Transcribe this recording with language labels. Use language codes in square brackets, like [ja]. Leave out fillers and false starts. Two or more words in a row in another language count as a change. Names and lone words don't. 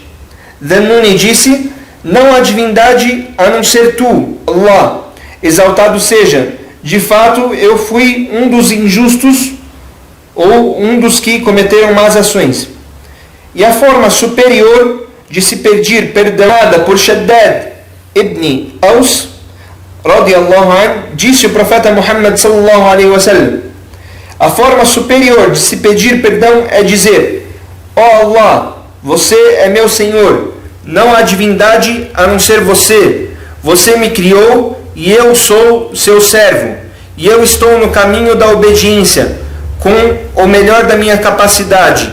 [pt] Dhannuni disse: não há divindade a não ser tu, Allah, exaltado seja, de fato eu fui um dos injustos, ou um dos que cometeram más ações. E a forma superior de se pedir perdão por Shaddad ibn Aus, [ar] رضي الله عنه, [pt] disse o [ar] profeta Muhammad صلى الله عليه وسلم: [pt] a forma superior de se pedir perdão é dizer: ó Allah, você é meu Senhor, não há divindade a não ser você, você me criou e eu sou seu servo, e eu estou no caminho da obediência, com o melhor da minha capacidade.